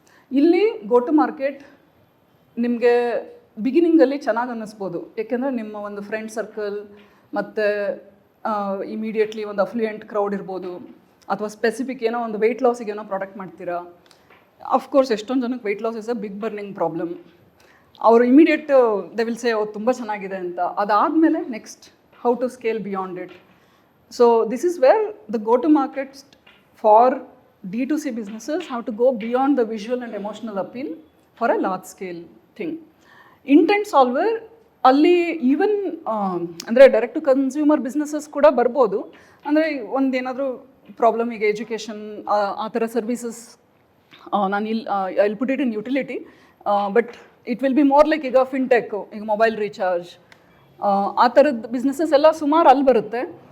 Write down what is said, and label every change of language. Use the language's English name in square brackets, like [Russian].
[Kannada] ಇಲ್ಲಿ go to market ನಿಮಗೆ ಬಿಗಿನಿಂಗಲ್ಲಿ ಚೆನ್ನಾಗಿ ಅನ್ನಿಸ್ಬೋದು, ಏಕೆಂದರೆ ನಿಮ್ಮ ಒಂದು ಫ್ರೆಂಡ್ ಸರ್ಕಲ್ ಮತ್ತು ಇಮಿಡಿಯೇಟ್ಲಿ ಒಂದು ಅಫ್ಲುಯೆಂಟ್ ಕ್ರೌಡ್ ಇರ್ಬೋದು, ಅಥವಾ ಸ್ಪೆಸಿಫಿಕ್ ಏನೋ ಒಂದು ವೆಯ್ಟ್ ಲಾಸಿಗೆ ಏನೋ ಪ್ರಾಡಕ್ಟ್ ಮಾಡ್ತೀರಾ. ಅಫ್ಕೋರ್ಸ್ ಎಷ್ಟೊಂದು ಜನಕ್ಕೆ [English] Weight loss is a big burning problem. [Kannada] ಅವರು ಇಮಿಡಿಯೇಟ್ ದೆ ವಿಲ್ ಸೇ ತುಂಬ ಚೆನ್ನಾಗಿದೆ ಅಂತ. ಅದಾದಮೇಲೆ next [English] How to scale beyond it. So this is where the go-to-market for D2C businesses have to go beyond the visual and emotional appeal for a large-scale thing. [Kannada] Intent solver ಅಲ್ಲಿ even ಅಂದರೆ direct to consumer businesses ಕೂಡ ಬರ್ಬೋದು. ಅಂದರೆ ಒಂದೇನಾದರೂ problem, ಈಗ education ಆ ಥರ services ನಾನು ಇಲ್ಲಿ [English] put it in utility, but it will be more like [Kannada] ಈಗ ಫಿನ್ಟೆಕ್, ಈಗ ಮೊಬೈಲ್ ರೀಚಾರ್ಜ್, ಆ ಥರದ್ದು ಬಿಸ್ನೆಸಸ್ ಎಲ್ಲ ಸುಮಾರು ಅಲ್ಲಿ ಬರುತ್ತೆ.